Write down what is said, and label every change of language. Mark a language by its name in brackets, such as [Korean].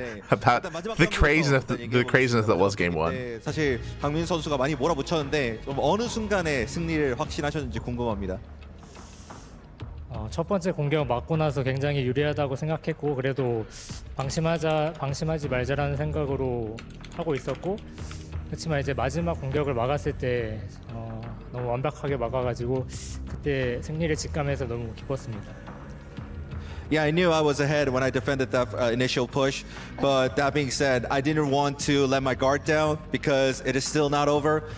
[English] About the craziness that was game one. [Korean] 사실 강민 선수가 많이 몰아붙였는데 좀 어느 순간에 승리를 확신하셨는지 궁금합니다. 첫 번째 공격 맞고 나서 굉장히 유리하다고 생각했고 그래도 방심하지 말자라는 생각으로 하고 있었고 그렇지만 이제 마지막 공격을 막았을 때 너무 완벽하게 막아가지고 그때 승리를 직감해서 너무 기뻤습니다. [English] Yeah, I knew I was ahead when I defended that initial push, but that being said, I didn't want to let my guard down because it is still not over.